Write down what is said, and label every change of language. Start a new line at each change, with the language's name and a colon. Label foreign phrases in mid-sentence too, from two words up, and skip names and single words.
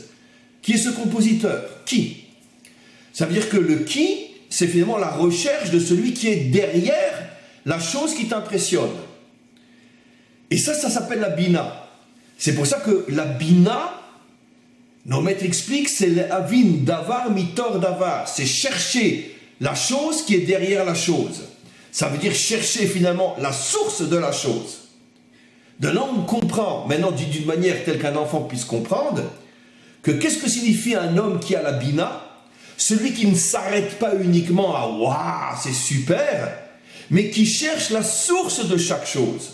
French: Qui est ce compositeur? Qui? Ça veut dire que le qui, c'est finalement la recherche de celui qui est derrière la chose qui t'impressionne. Et ça s'appelle la Bina. C'est pour ça que la Bina, nos maîtres expliquent, c'est
Hebrew: להבין דבר מתוך דבר.
French: C'est chercher la chose qui est derrière la chose. Ça veut dire chercher finalement la source de la chose. De là, on comprend, maintenant dit d'une manière telle qu'un enfant puisse comprendre, que qu'est-ce que signifie un homme qui a la Bina? Celui qui ne s'arrête pas uniquement à « waouh, c'est super », mais qui cherche la source de chaque chose.